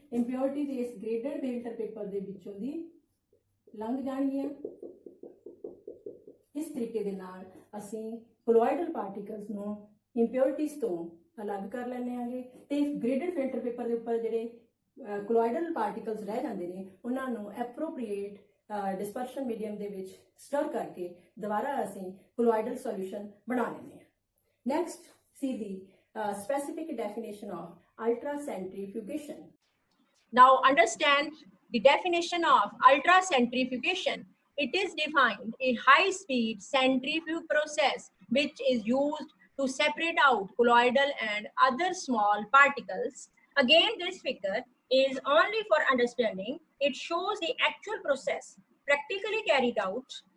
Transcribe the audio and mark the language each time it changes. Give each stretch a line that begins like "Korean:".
English: Impurities is graded filter paper
Punjabi: ਦੇ ਵਿੱਚੋਂ ਦੀ ਲੰਘ ਜਾਣਗੀਆਂ। ਇਸ ਤਰੀਕੇ ਦੇ ਨਾਲ ਅਸੀਂ colloidal particles ਨੂੰ impurities ਤੋਂ ਅਲੱਗ ਕਰ ਲੈਂਦੇ ਆਂਗੇ ਤੇ graded filter paper ਦੇ ਉੱਪਰ ਜਿਹੜੇ colloidal particles ਰਹਿ ਜਾਂਦੇ ਨੇ ਉਹਨਾਂ ਨੂੰ appropriate डिस्पर्शन मीडियम ਦੇ ਵਿੱਚ ਸਟਰ ਕਰਕੇ ਦੁਬਾਰਾ ਅਸੀਂ ਕੋਲੋਇਡਲ ਸੋਲੂਸ਼ਨ ਬਣਾ ਲੈਂਦੇ ਹਾਂ।
English: Next see the specific definition of ultracentrifugation. Now understand the definition of ultracentrifugation. It is defined a high-speed centrifuge process which is used to separate out colloidal and other small particles. Again, this figure is only for understanding. It shows the actual process practically carried out.